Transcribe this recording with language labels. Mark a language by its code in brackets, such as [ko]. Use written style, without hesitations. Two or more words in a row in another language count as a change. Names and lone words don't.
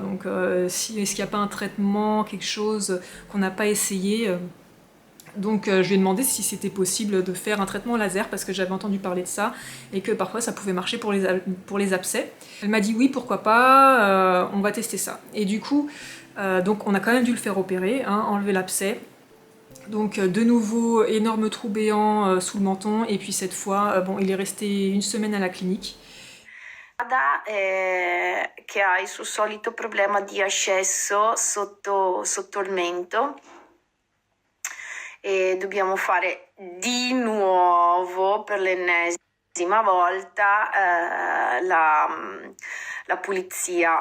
[fr] Donc est-ce qu'il n'y a pas un traitement, quelque chose qu'on n'a pas essayé donc je lui ai demandé si c'était possible de faire un traitement laser, parce que j'avais entendu parler de ça, et que parfois ça pouvait marcher pour les abcès. Elle m'a dit oui, pourquoi pas, on va tester ça. Et du coup, donc on a quand même dû le faire opérer, hein, enlever l'abcès. Donc de nouveau, énorme trou béant sous le menton, et puis cette fois, bon, il est resté une semaine à la clinique. [it] Che ha il suo solito problema di ascesso sotto il mento, e dobbiamo fare di nuovo per l'ennesima volta la pulizia.